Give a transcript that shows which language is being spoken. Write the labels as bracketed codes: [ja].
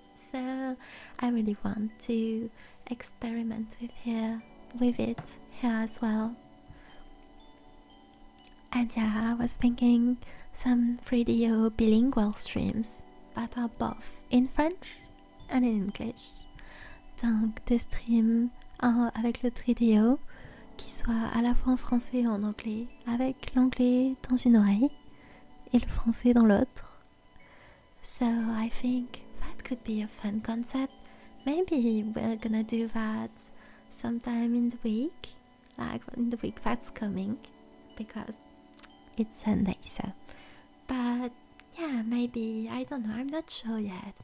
[en] So I really want to experiment with it here as well. And yeah, I was thinking some 3DO bilingual streams that are both in French and in English. [fr] Donc des streams avec le 3DO qui soit à la fois en français et en anglais, avec l'anglais dans une oreille et le français dans l'autre. [en] So I think that could be a fun concept. Maybe we're gonna do that sometime in the week, like in the week that's coming, because it's Sunday, so. But yeah, maybe, I don't know, I'm not sure yet.